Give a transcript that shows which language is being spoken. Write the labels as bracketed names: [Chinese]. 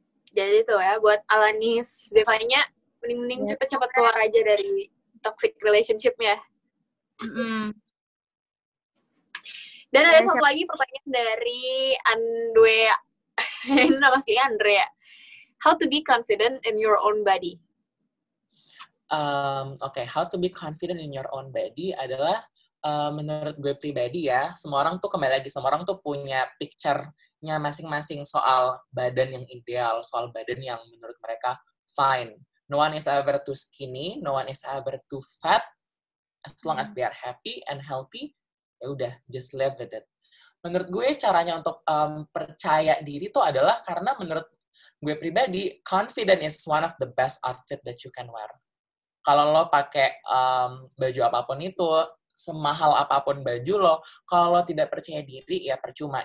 [Indonesian] Jadi tuh ya, buat Alanis Devanya, mending cepet-cepet keluar aja dari toxic relationship-nya. Dan ada satu lagi pertanyaan dari Andrea. Nama aslinya Andrea. [English] How to be confident in your own body? How to be confident in your own body [Indonesian] adalah menurut gue pribadi ya, semua orang tuh punya picture-nya masing-masing soal badan yang ideal, soal badan yang menurut mereka fine. [English] No one is ever too skinny, no one is ever too fat. As long as they are happy and healthy, [Indonesian] ya udah, [English] just live with it. [Indonesian] Menurut gue caranya untuk percaya diri tuh adalah karena menurut gue pribadi, [English] confident is one of the best outfit that you can wear. [Indonesian] Kalau lo pakai baju apapun itu, semahal apapun baju lo, kalau tidak percaya diri, ya percuma.